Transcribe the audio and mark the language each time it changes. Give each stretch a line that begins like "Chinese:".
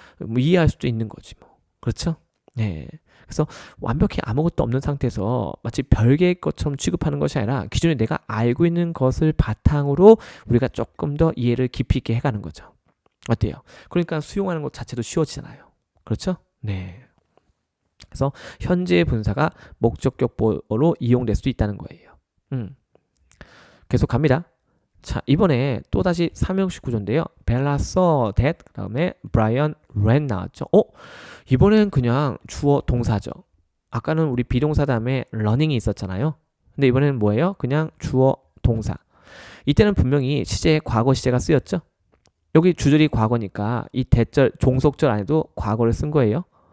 Korean: 뭐 이해할 수도 있는 거지 뭐. 그렇죠? 네. 그래서 완벽히 아무것도 없는 상태에서 마치 별개의 것처럼 취급하는 것이 아니라 기존에 내가 알고 있는 것을 바탕으로 우리가 조금 더 이해를 깊이 있게 해가는 거죠. 어때요? 그러니까 수용하는 것 자체도 쉬워지잖아요. 그렇죠? 네. 그래서 현재 분사가 목적격 보호로 이용될 수도 있다는 거예요. 계속 갑니다. 자, 이번에 또다시 삼형식 구조인데요.
English: Bella saw that,
Korean: 그 다음에
English: Brian ran
Korean: 나왔죠. 이번엔 그냥 주어 동사죠. 아까는 우리 비동사 다음에 running이 있었잖아요. 근데 이번에는 뭐예요? 그냥 주어 동사. 이때는 분명히 시제에 과거 시제가 쓰였죠. 여기 주절이 과거니까 이 대절, 종속절 안에도 과거를 쓴 거예요.